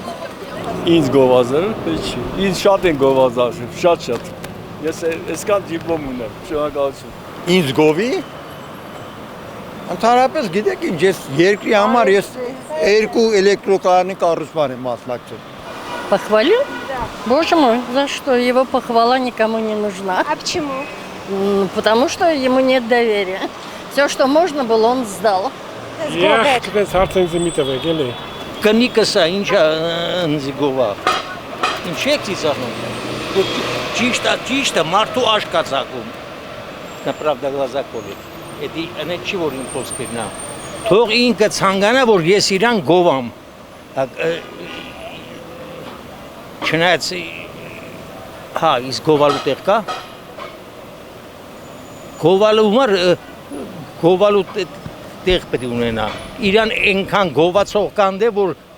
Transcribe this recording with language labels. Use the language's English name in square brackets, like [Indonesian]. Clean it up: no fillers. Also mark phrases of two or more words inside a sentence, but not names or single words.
[Armenian] Ինձ գովազել, չի։ Ինձ շատ են գովազել, շատ։ Ես այսքան դիպլոմ ունեմ, շնորհակալություն։ Ինձ գովի։ Ընդհանրապես գիտեք ինչ, ես երկրի համար ես 2 էլեկտրոկայանի կառուցման եմ մասնակցել։ [Russian] Похвалю? Боже мой, за что? Его похвала никому не нужна. А почему? Потому что ему нет доверия. Все, что можно было, он сдал. [Armenian] Կնիկս է, ինչա ընձի գովա։ Ինչ եք ծիծաղում։ Ճիշտ է, մարդու աշկ է ծագում։ [Russian] На правда глаза колет։ [Armenian] Էդի անե չի որ իմ խոսքերն է։ Թող ինքը ցանկանա, որ ես իրան գովամ։ Չնայած հա, իսկ գովալու տեղ կա։ Գովալու տեղ պետք է ունենա։ Իրան այնքան գովացող կանդ է, որ